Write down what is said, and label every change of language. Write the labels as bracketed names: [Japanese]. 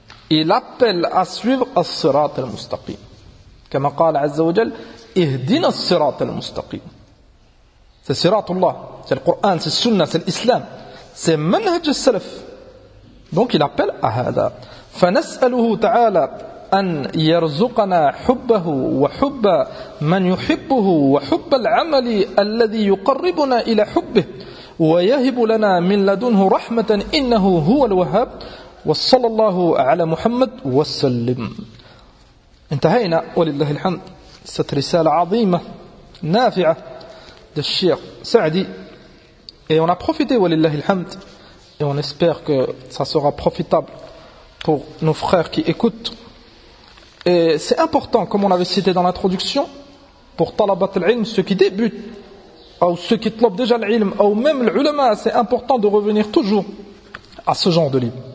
[French] Il appelle à suivre as-sirat al-mustaqim. Comme a dit Azza wa Jal, [Arabic] اهدنا الصراط المستقيم. [French] C'est [Arabic] صراط الله, [French] c'est le Coran, c'est le Sunna, c'est l'Islam, c'est [Arabic] منهج السلف. [French] Donc il appelle à [Arabic] هذا. فنسأله تعالى أن يرزقنا حبه وحب من يحبه وحب العمل الذي يقربنا إلى حبه ويهب لنا من لدنه رحمة إنه هو الوهاب وصلى الله على محمد وسلم. انتهينا ولله الحمد. [French] Cette rissale [Arabic] عظيمة نافعة [French] de Cheikh Saadi, et on a profité [Arabic] ولله الحمد, [French] et on espère que ça sera profitable pour nos frères qui écoutent. Et c'est important, comme on l'avait cité dans l'introduction, pour talabat al-ilm, ceux qui débutent, ou ceux qui talabent déjà l'ilm, ou même l'ulama, c'est important de revenir toujours à ce genre de livre.